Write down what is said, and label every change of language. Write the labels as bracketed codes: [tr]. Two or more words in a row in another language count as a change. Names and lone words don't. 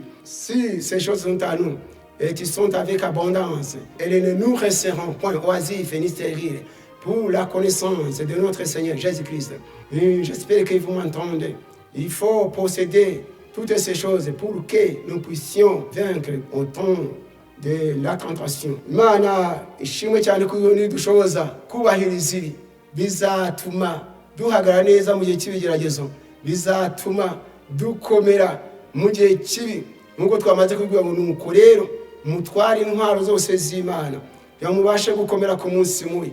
[fr] Si ces choses sont à nous et qui sont avec abondance, elles ne nous resteront point oisifs ni stériles pour la connaissance de notre Seigneur Jésus-Christ. J'espère que vous m'entendez. Il faut posséder toutes ces choses pour que nous puissions vaincre au temps de la tentation. [rw] Imana ishimwe cyane ko dushoboza kubahiriza ibi bizatuma duhagarara neza mu gihe cy'ibigeragezo, bizatuma dukomera mu gihe kibi. Nkuko twamaze kubwira ngo nuko rero mutware intwaro zose z'Imana kugira ngo mubashe gukomera ku munsi mubi.